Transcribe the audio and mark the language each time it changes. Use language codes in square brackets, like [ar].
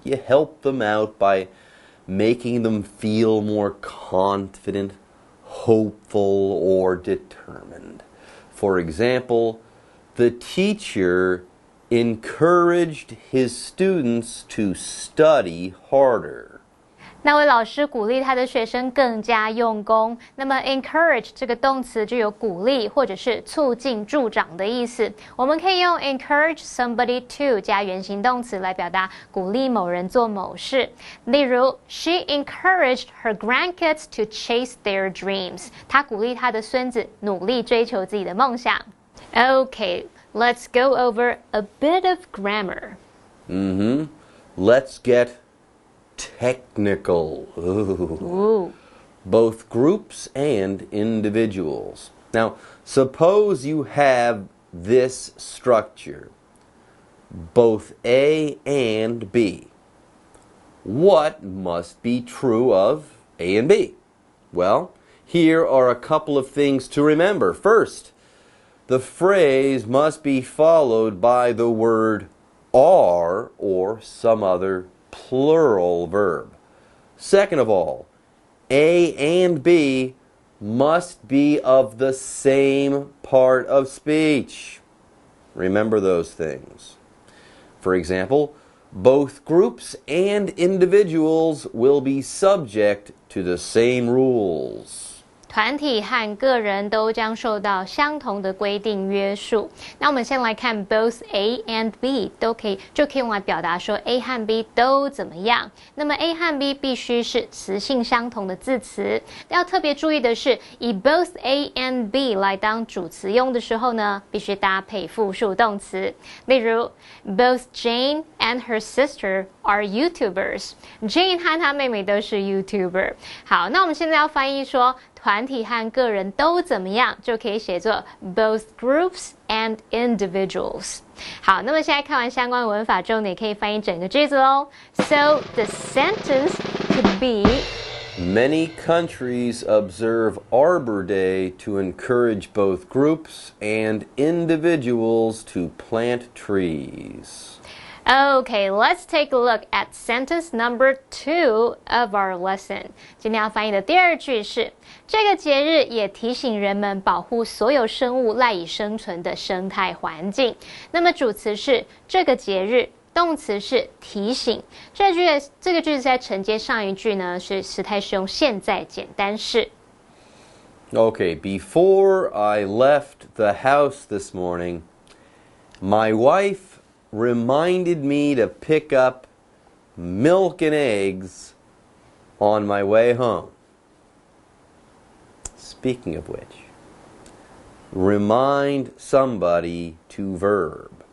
[en] You help them out by making them feel more confident, hopeful, or determined. For example, the teacher encouraged his students to study harder. [zh] 那位老师鼓励他的学生更加用功。那么 encourage 这个动词就有鼓励或者是促进助长的意思。我们可以用 encourage somebody to 加原形动词来表达鼓励某人做某事。例如 [en] she encouraged her grandkids to chase their dreams. [zh] 她鼓励她的孙子努力追求自己的梦想。 [en] Okay, let's go over a bit of grammar. Let's get technical. Ooh. Both groups and individuals. Now, suppose you have this structure, both A and B. What must be true of A and B? Well, here are a couple of things to remember. First, the phrase must be followed by the word are or some other plural verb. Second of all, A and B must be of the same part of speech. Remember those things. For example, both groups and individuals will be subject to the same rules. [zh] 团体和个人都将受到相同的规定约束。那我们先来看 both A and B 就可以用来表达说 A 和 B 都怎么样。那么 A 和 B 必须是词性相同的字词。要特别注意的是，以 both A and B 来当主词用的时候呢，必须搭配复数动词。例如 [en] both Jane and her sister are YouTubers. [zh] Jane 和她妹妹都是 YouTuber。好，那我们现在要翻译说团体和个人都怎么样，就可以写作 [en] both groups and individuals。 [zh] 好，那么现在看完相关文法之后，你可以翻译整个句子喽。 [en] So the sentence could be Many countries observe Arbor Day to encourage both groups and individuals to plant trees. Okay, let's take a look at sentence number 2 of our lesson. [zh] 今天要翻译的第二句是，这个节日也提醒人们保护所有生物赖以生存的生态环境。那么主词是这个节日，动词是提醒。这个句子在承接上一句呢，是时态是用现在简单式。 [en] Okay, before I left the house this morning, my wife reminded me to pick up milk and eggs on my way home. Speaking of which, remind somebody to verb.